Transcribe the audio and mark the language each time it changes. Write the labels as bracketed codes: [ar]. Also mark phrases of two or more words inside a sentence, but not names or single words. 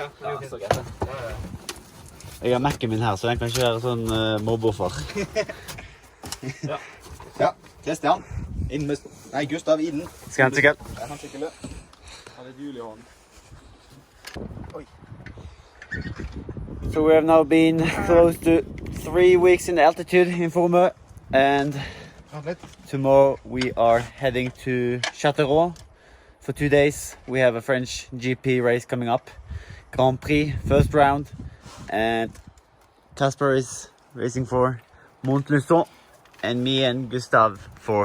[no] det står greit. Jeg har Mac-en min her, så den kan ikke være sånn mobboffer. Ja, Kristian. Inn med... Nei, Gustav, inn. Skal han sykkel? Jeg har sykkel. Har litt hjul i hånden. Oi. [en] So we have now been close to 3 weeks in altitude in Font Romeu, and tomorrow we are heading to Châteauroux for 2 days. We have a French GP race coming up, Grand Prix, first round, and Casper is racing for Montluçon, and me and Gustav for